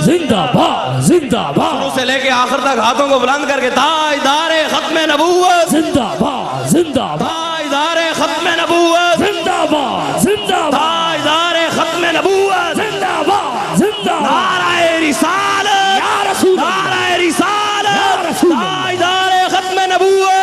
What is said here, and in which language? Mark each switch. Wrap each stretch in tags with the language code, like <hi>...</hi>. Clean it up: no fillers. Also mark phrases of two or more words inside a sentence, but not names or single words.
<ur>زندہ باد زندہ باد شروع سے لے کے آخر تک ہاتھوں کو بلند کر کے تاجدار ختم نبوت زندہ باد زندہ باد تاجدار ختم نبوت زندہ باد زندہ باد تاجدار ختم نبوت زندہ باد زندہ باد نعرہ رسالت</ur> <ar>یا رسول اللہ</ar> <ur>نعرہ رسالت</ur> <ar>یا رسول اللہ</ar> <ur>تاجدار ختم نبوت</ur>